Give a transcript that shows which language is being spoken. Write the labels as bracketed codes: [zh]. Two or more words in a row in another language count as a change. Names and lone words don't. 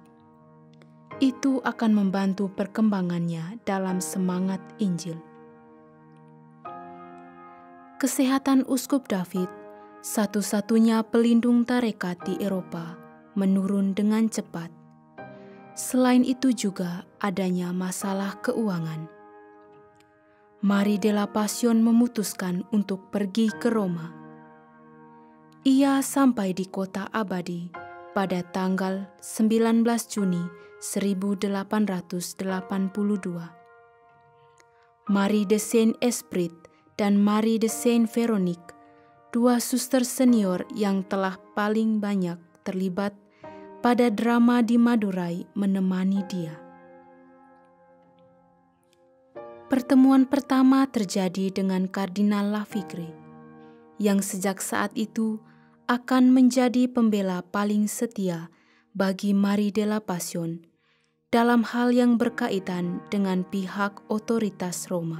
[id] Itu akan membantu perkembangannya dalam semangat Injil. Kesehatan Uskup David, satu-satunya pelindung tarekat di Eropa, menurun dengan cepat. Selain itu juga adanya masalah keuangan. Marie de la Passion memutuskan untuk pergi ke Roma. Ia sampai di kota abadi pada tanggal 19 Juni 1882. Marie de Saint-Esprit dan Marie de Saint-Véronique, dua suster senior yang telah paling banyak terlibat pada drama di Madurai menemani dia. Pertemuan pertama terjadi dengan Kardinal Lavigne, yang sejak saat itu akan menjadi pembela paling setia bagi Marie de la Passion dalam hal yang berkaitan dengan pihak otoritas Roma.